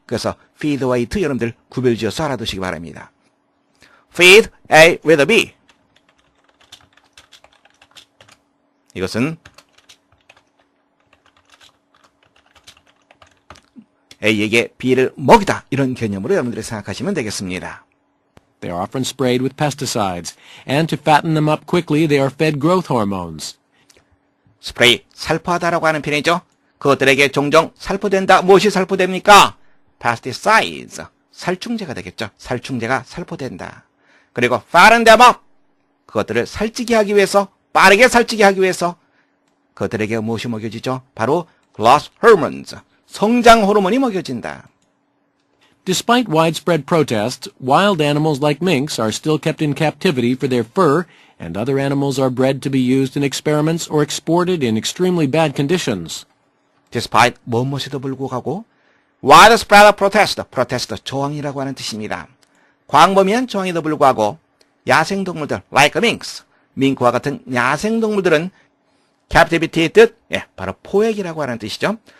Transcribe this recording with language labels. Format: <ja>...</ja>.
<ko>그래서 feed와 eat 여러분들 구별지어서 알아두시기 바랍니다.</ko> <en>feed A with a B.</en> <ko>이것은 A에게 B를 먹이다 이런 개념으로 여러분들이 생각하시면 되겠습니다.</ko> <en>They are often sprayed with pesticides, and to fatten them up quickly, they are fed growth hormones.</en> <ko>스프레이, 살포하다라고 하는 표현이죠. 그것들에게 종종 살포된다. 무엇이 살포됩니까? pesticides, 살충제가 되겠죠. 살충제가 살포된다. 그리고</ko> <en>fatten them up,</en> <ko>그것들을 살찌게 하기 위해서, 빠르게 살찌게 하기 위해서 그것들에게 무엇이 먹여지죠? 바로 growth hormones, 성장 호르몬이 먹여진다.</ko> <en>Despite widespread protests, wild animals like minks are still kept in captivity for their fur, and other animals are bred to be used in experiments or exported in extremely bad conditions.</en> <ko>Despite 무엇에도 불구하고</ko> <en>widespread protest,</en> <ko>저항이라고 하는 뜻입니다. 광범위한 저항에도 불구하고 야생동물들 like minks, 밍크와 같은 야생동물들은 captivity의 뜻, 바로 포획이라고 하는 뜻이죠.</ko>